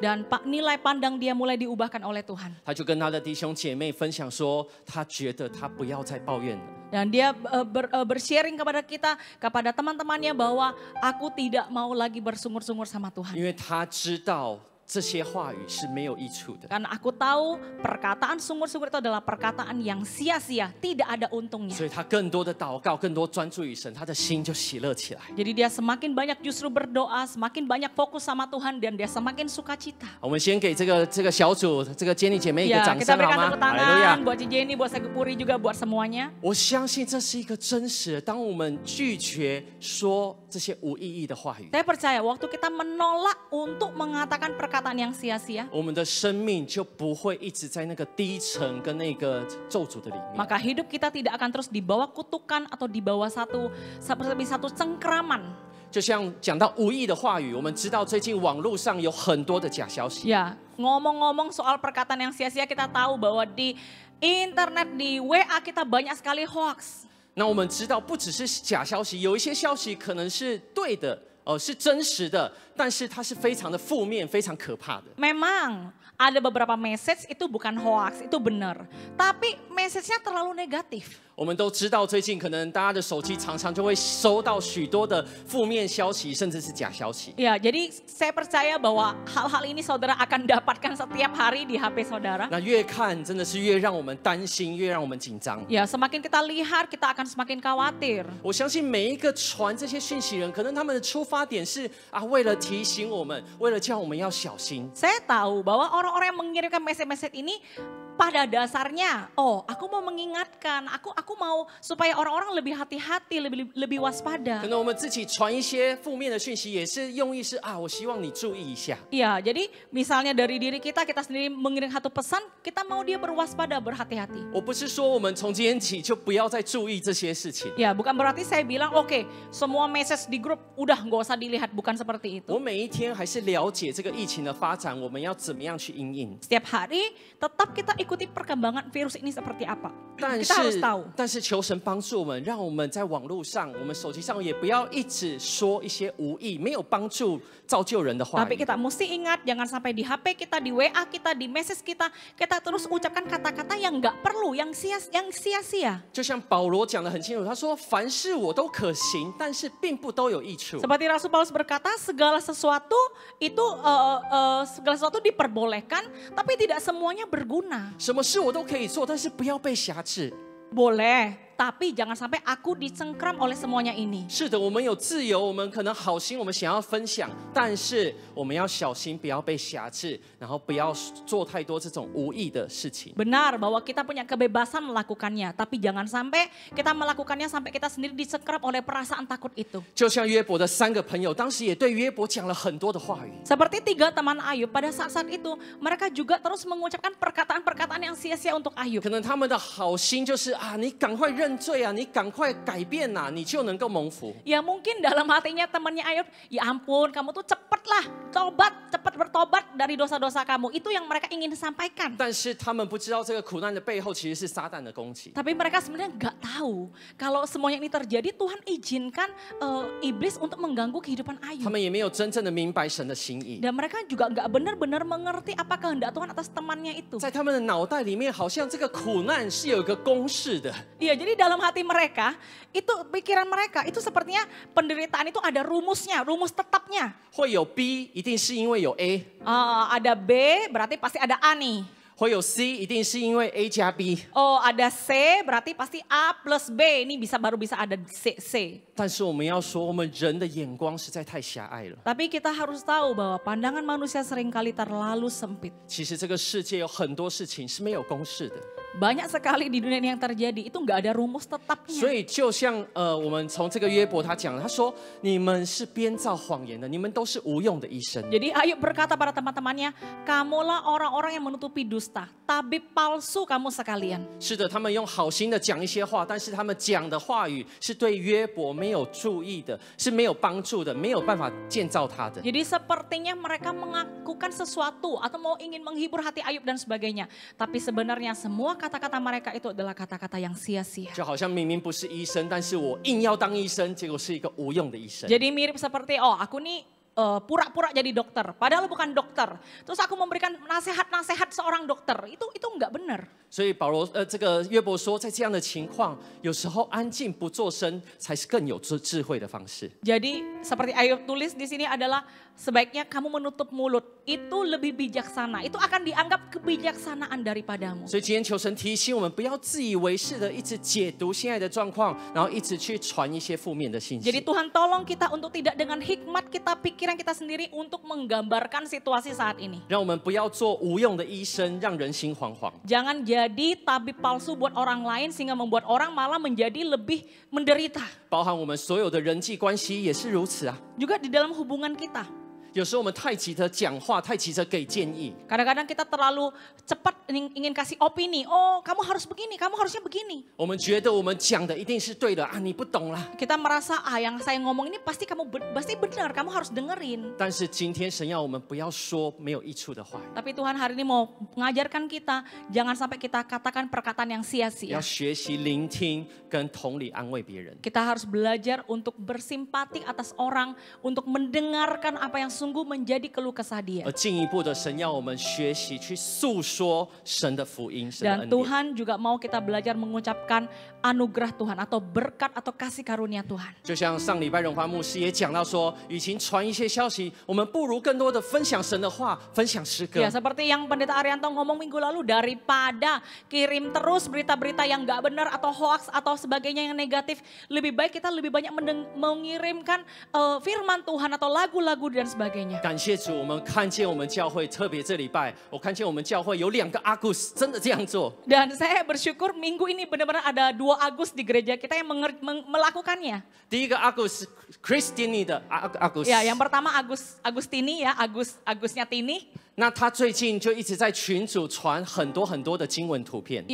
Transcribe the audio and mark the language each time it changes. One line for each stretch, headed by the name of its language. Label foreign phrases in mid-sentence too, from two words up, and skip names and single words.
Indonesian: Dan nilai pandang dia mulai diubahkan oleh Tuhan.
Chinese: 他就跟他的弟兄姐妹分享说，他觉得他不要再抱怨了。
Indonesian: Dan dia bersharing kepada kita, kepada teman-temannya bahwa aku tidak mau lagi bersungur-sungur sama Tuhan.
Chinese: 因为他知道这些话语是没有益处的，
Indonesian: Karena aku tahu perkataan sungur-sungur itu adalah perkataan yang sia-sia, tidak ada untungnya.
Chinese: 所以他更多的祷告，更多专注于神，他的心就喜乐起来。
Indonesian: Jadi dia semakin banyak justru berdoa, semakin banyak fokus sama Tuhan dan dia semakin sukacita.
Chinese: 我们先给这个小组这个坚尼姐妹一个
Indonesian: Ya,
Chinese: 掌
Indonesian: kita
Chinese: 声好
Indonesian: berikan
Chinese: 吗？
Indonesian: tepuk
Chinese: 哈利路亚
Indonesian: tangan！buat Ci Jenny, buat Segepuri juga, buat semuanya.
Chinese: 我相信这是一个真实的。当我们拒绝说这些无意义的话语，
Indonesian: Saya percaya waktu kita menolak untuk mengatakan perkataan yang sia-sia,
Chinese: 我们的生命就不会一直在那个低沉跟那个咒诅的里面。
Indonesian: maka hidup kita tidak akan terus di bawah kutukan atau di bawah seperti satu cengkraman.
Chinese: 就像讲到无意的话语，我们知道最近网络上有很多的假消息。
Indonesian: Ya, ngomong-ngomong soal perkataan yang sia-sia, kita tahu bahwa di internet, di WA kita banyak sekali hoax.
Chinese: 那我们知道，不只是假消息，有一些消息可能是对的，是真实的，但是它是非常的负面，非常可怕的。
Indonesian: Memang ada beberapa message itu bukan hoax, itu benar. Tapi message-nya terlalu negatif.
Chinese: 我们都知道，最近可能大家的手机常常就会收到许多的负面消息，甚至是假消息。
Indonesian: Ya, jadi saya percaya bahwa hal-hal ini saudara akan dapatkan setiap hari di HP saudara.
Chinese: 那越看真的是越让我们担心，越让我们紧张。
Indonesian: Ya, semakin kita lihat, kita akan semakin khawatir.
Chinese: 我相信每一个传这些讯息人，可能他们的出发点是为了提醒我们，为了叫我们要小心。
Indonesian: Saya tahu bahwa orang-orang yang mengirimkan message-message ini pada dasarnya, oh, aku mau mengingatkan, aku mau supaya orang-orang lebih hati-hati, lebih
Chinese: 可
Indonesian: waspada.
Chinese: 能我们自己传一些负面的讯息，也是用意是我希望你注意一下。
Indonesian: Iya, jadi misalnya dari diri kita sendiri mengirim satu pesan, kita mau dia berwaspada, berhati-hati.
Chinese: 我不是说我们从今天起就不要再注意这些事情。
Indonesian: Ya, bukan berarti saya bilang, oke, semua message di grup udah nggak usah dilihat, bukan seperti
Chinese: 我
Indonesian: itu.
Chinese: 每一天还是了解这个疫情的发展，我们要怎么样去因应。
Indonesian: Setiap hari tetap kita ikuti perkembangan virus ini seperti apa.
Chinese: 但
Indonesian: Kita harus
Chinese: 是
Indonesian: tahu.
Chinese: 求神帮助我们，让我们在网络上、我们手机上也不要一直说一些无益、没有帮助、造就人的话
Indonesian: Tapi
Chinese: 语。
Indonesian: kita mesti ingat, jangan sampai di HP kita, di WA kita, di message kita terus ucapkan kata-kata yang nggak perlu, yang sia-sia.
Chinese: 就像保罗讲得很清楚，他说：“凡事我都可行，但是并不都有益处。”
Indonesian: Seperti Rasul Paulus berkata, segala sesuatu diperbolehkan, tapi tidak semuanya berguna.
Chinese: 什么事我都可以做，但是不要被辖制。
Indonesian: Boleh, tapi jangan sampai aku dicengkram oleh semuanya ini.
Chinese: 是的，我们有自由，我们可能好心，我们想要分享，但是我们要小心，不要被辖制，然后不要做太多这种无益的事情。
Indonesian: Benar bahwa kita punya kebebasan melakukannya, tapi jangan sampai kita melakukannya sampai kita sendiri dicengkram oleh perasaan takut itu.
Chinese: 就像约伯的3个朋友，当时也对约伯讲了很多的话语。
Indonesian: Seperti 3 teman Ayub, pada saat-saat itu mereka juga terus mengucapkan perkataan-perkataan yang sia-sia untuk Ayub.
Chinese: 可能他们的好心就是你赶快认认罪啊，你赶快改变呐、你就能够蒙福。
Indonesian: Ya mungkin dalam hatinya temannya Ayub, ya ampun kamu tuh cepetlah cepat bertobat dari dosa-dosa kamu. Itu yang mereka ingin sampaikan.
Chinese: 但是他们不知道这个苦难的背后其实是撒旦的攻击。
Indonesian: Tapi mereka sebenarnya nggak tahu kalau semuanya ini terjadi Tuhan izinkan iblis untuk mengganggu kehidupan
Chinese: 他
Indonesian: Ayub.
Chinese: 们也没有真正的明白神的心意，
Indonesian: Dan mereka juga nggak benar-benar mengerti apa kehendak Tuhan atas temannya itu.
Chinese: 在他们的脑袋里面，好像这个苦难是有一个公式的。
Indonesian: Iya, jadi dalam hati mereka, itu pikiran mereka, itu sepertinya penderitaan itu ada rumusnya, rumus tetapnya.
Chinese: 会有 B， 一定是因为有 A；
Indonesian: Ada B, berarti pasti ada A nih.
Chinese: 会有 C， 一定是因为 A 加 B。
Indonesian: Oh, ada C, berarti pasti A plus B. Ini baru bisa ada C.
Chinese: 但是我们要说，我们人的眼光实在太狭隘了。
Indonesian: Tapi kita harus tahu bahwa pandangan manusia seringkali terlalu sempit.
Chinese: 其实这个世界有很多事情是没有公式的，
Indonesian: Banyak sekali di dunia ini yang terjadi, itu nggak ada rumus
Chinese: 所
Indonesian: tetapnya.
Chinese: 以就像我们从这个约伯他讲了，他说你们是编造谎言的，你们都是无用的医生。
Indonesian: Jadi Ayub berkata pada teman-temannya, kamulah orang-orang yang menutupi dusta, tabib palsu kamu sekalian.
Chinese: 是的，他们用好心的讲一些话，但是他们讲的话语是对约伯没有注意的，是没有帮助的，没有办法建造他的。
Indonesian: Jadi sepertinya mereka mengakukan sesuatu atau mau ingin menghibur hati Ayub dan sebagainya. Tapi sebenarnya semua kata-kata mereka itu adalah kata-kata yang sia-sia.
Chinese: 就好像明明不是医生，但是我硬要当医生，结果是一个无用的医生。
Indonesian: Jadi mirip seperti, oh aku nih pura-pura jadi dokter, padahal bukan dokter. Terus aku memberikan nasihat-nasihat seorang dokter, itu nggak benar.
Chinese: 所以这个约伯说，在这样的情况，有时候安静不作声，才是更有智慧的方式。
Indonesian: Jadi seperti Ayub tulis di sini adalah sebaiknya kamu menutup mulut, itu lebih bijaksana. Itu akan dianggap kebijaksanaan daripadamu.
Chinese: 所以今天求神提醒我们，不要自以为是的一直解读现在的状况，然后一直去传一些负面的信
Indonesian: Jadi
Chinese: 息。
Indonesian: Tuhan tolong kita untuk tidak dengan hikmat kita, pikiran kita sendiri untuk menggambarkan situasi saat ini.
Chinese: 让我们不要做无用的医生，让人心惶惶。
Indonesian: Jangan jadi tabib palsu buat orang lain sehingga membuat orang malah menjadi lebih menderita.
Chinese: 包含我们所有的人际关系也是如此啊。
Indonesian: Juga di dalam hubungan kita.
Chinese: 有时候我们太急着讲话，太急着给建议，
Indonesian: Kadang-kadang kita terlalu cepat ingin kasih opini. Oh, kamu harus begini, kamu harusnya begini.
Chinese: 我们觉得我们讲的一定是对的啊，你不懂啦。
Indonesian: Kita merasa, yang saya ngomong ini pasti pasti benar, kamu harus dengerin.
Chinese: 但是今天神要我们不要说没有益处的话语，
Indonesian: Tapi Tuhan hari ini mau mengajarkan kita, jangan sampai kita katakan perkataan yang
Chinese: 要
Indonesian: sia-sia.
Chinese: 学习聆听跟同理安慰别人。
Indonesian: Kita harus belajar untuk bersimpati atas orang, untuk mendengarkan apa yang sungguh menjadi keluh kesah dia.
Chinese: 而进一步的，神要我们学习去诉说神的福音，神的
Indonesian: Dan
Chinese: 恩典。
Indonesian: Tuhan juga mau kita belajar mengucapkan anugerah Tuhan atau berkat atau kasih karunia Tuhan.
Chinese: 就像上礼拜荣华牧师也讲到说，与其传一些消息，我们不如更多的分享神的话，分享诗歌。
Indonesian: Ya seperti yang Pendeta Arianto ngomong minggu lalu, daripada kirim terus berita-berita yang gak benar atau hoax atau sebagainya yang negatif, lebih baik kita lebih banyak mengirimkan firman Tuhan atau lagu-lagu dan sebagainya.
Chinese: 感谢主，我们看见我们教会，特别这礼拜，我看见我们教会有2个阿古斯真的这样做。
Indonesian: Dan saya bersyukur minggu ini benar-benar ada 2 Agus di gereja kita yang melakukannya.
Chinese: 第一个阿古斯 Christine 的阿古斯，
Indonesian: Ya, yang pertama Agustini ya, Agusnya Tini.
Chinese: 那他最近就一直在群组传很多很多的经文图片。